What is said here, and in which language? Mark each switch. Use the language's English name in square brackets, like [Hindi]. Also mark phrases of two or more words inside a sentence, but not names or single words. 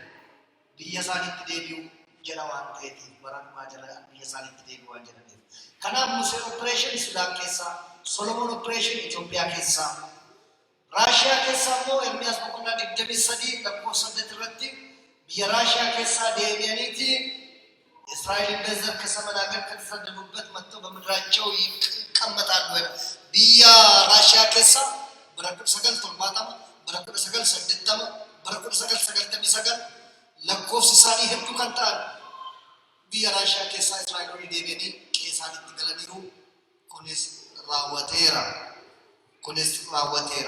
[Oromo] Biyya isaaniitti deebi'uu jedha waan ta'eetiif bara dhumaa jala biyya isaaniitti deebi'uu waan jedhameef. Kanaaf Musee operation Sudaan keessaa, Solomon operation Itoophiyaa keessaa. Raashiyaa keessaa immoo Ermiyaas boqonnaa 23 lakkoofsa 8 irratti biyya Raashiyaa keessaa deebi'aniiti Israa'elin [Amharic] በዘር ከሰማይ ሀገር ከተሰደዱበት መጥተው በምድራቸው ይቀመጣሉ። [Oromo] biyya Raashiyaa keessaa bara 1970 bara 1980 bara 1999 lakkoofsi isaanii hedduu kan ta'an biyya Raashiyaa keessaa Israa'eloonni deebi'anii qe'ee isaaniitti galaniiru. Kunis raawwateera.